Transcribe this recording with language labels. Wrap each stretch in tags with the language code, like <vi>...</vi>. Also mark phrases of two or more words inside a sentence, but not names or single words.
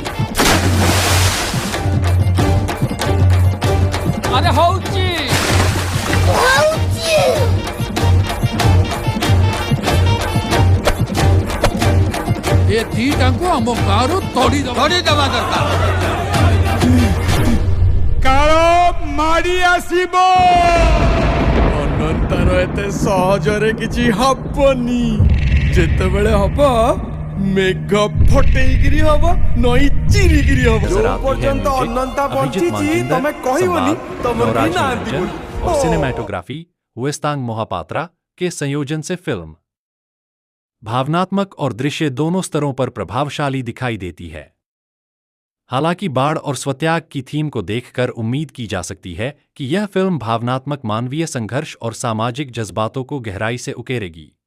<or>ଆରେ ହଉଛି ଏ ଦିଟାଙ୍କୁ ଆମ ଗାଁରୁ ତଡ଼ିଦେବା ଦରକାର। କାଳ ମାଡି ଆସିବ। ଅନନ୍ତର ଏତେ ସହଜରେ କିଛି ହବନି। ଯେତେବେଳେ ହବ ମେଘ ଫଟେଇକିରି ହବ, ନଈ ଚିରିକିରି ହବ।</or> <hi>नजर आती है</hi> <or>ପର୍ଯ୍ୟନ୍ତ</or> <hi>म्यूजिक,</hi> <or>ଅନନ୍ତା</or> <hi>अभिजीत</hi> <or>ବଞ୍ଚିଛି</or> <hi>मानजिंदर,</hi> <or>ତମେ କହିବନି</or> <hi>संवाद,</hi> <or>ତମର</or> <hi>नवराज</hi> <or>କେହି ନାହାନ୍ତି</or> <hi>निरंजन</hi> <or>ବୋଲି।</or> <hi>और सिनेमैटोग्राफी वेस्तांग मोहापात्रा के संयोजन से फिल्म भावनात्मक और दृश्य दोनों स्तरों पर प्रभावशाली दिखाई देती है। हालांकि बाढ़ और स्वत्याग की थीम को देखकर उम्मीद की जा सकती है कि यह फिल्म भावनात्मक मानवीय संघर्ष और सामाजिक जज्बातों को गहराई से उकेरेगी।</hi>